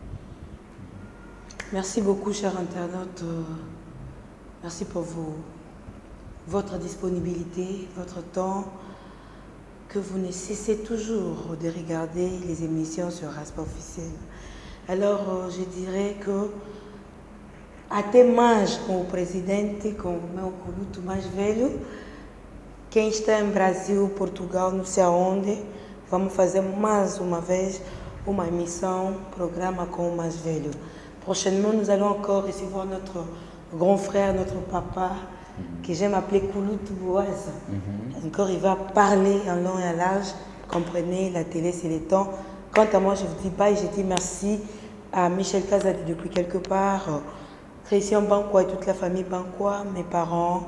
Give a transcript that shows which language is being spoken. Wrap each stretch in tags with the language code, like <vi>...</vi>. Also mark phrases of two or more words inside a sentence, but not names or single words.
<fr>Merci beaucoup, chers internautes. Merci pour votre disponibilité, votre temps, que vous ne cessez toujours de regarder les émissions sur Raspa Officiel. Alors, je dirais que</fr> <pt>até mais com o presidente, com o meu coluto mais velho, quem está em Brasil, Portugal, não sei aonde, vamos fazer mais uma vez uma emissão, programa com o mais velho.</pt> <fr>Prochainement, nous allons encore recevoir notre grand frère, notre papa, que j'aime appeler Kouloutou Boaz. Encore, il va parler en long et en large. Comprenez, la télé, c'est le temps. Quant à moi, je vous dis bye, je dis merci à Michel Kazadi depuis quelque part, Christian Banquois et toute la famille Banquois, mes parents.</fr>